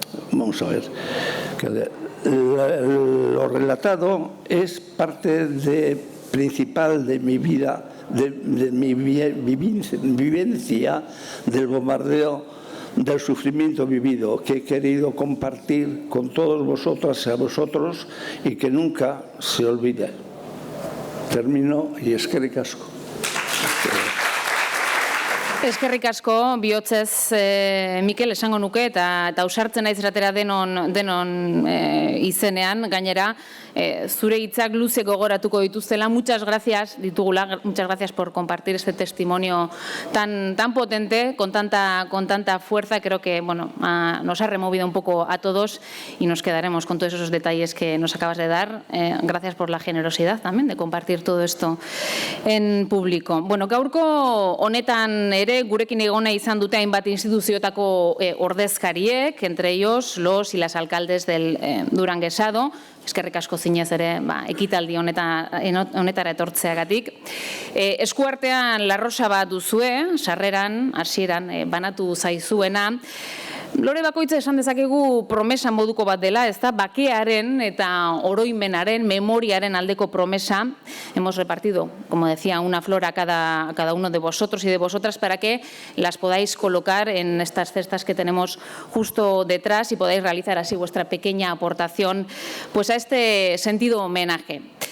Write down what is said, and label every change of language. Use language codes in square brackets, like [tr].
[es] vamos a ver, lo relatado es parte principal de mi vida, de mi vivencia del bombardeo, del sufrimiento vivido, que he querido compartir con todos vosotras y a vosotros y que nunca se olvide. Termino y [eu] eskerrik asko. Eskerrik asko, bihotzez, Mikel, esango nuke, eta ausartzen naiz eratera denon izenean, gainera, zure hitzak luze gogoratuko dituztela. [es] Muchas gracias por compartir este testimonio tan potente, con tanta fuerza. Creo que nos ha removido un poco a todos y nos quedaremos con todos esos detalles que nos acabas de dar. Gracias por la generosidad también de compartir todo esto en público. [eu] Gaurko honetan gurekin egona izan dute hainbat instituzioetako ordezkariek, [es] entre ellos los y las alcaldes del Duranguesado. [eu] Eskerrik asko zinez ere ekitaldi honetara etortzeagatik. Eskuartean larrosa bat duzue, sarreran, hasieran banatu zaizuena. Lore bakoitza esan dezakegu promesa moduko bat dela, ezta, bakearen eta oroimenaren, memoriaren aldeko promesa. [es] Hemos repartido, como decía, una flor a cada uno de vosotros y de vosotras para que las podáis colocar en estas cestas que tenemos justo detrás y podáis realizar así vuestra pequeña aportación pues a este sentido homenaje.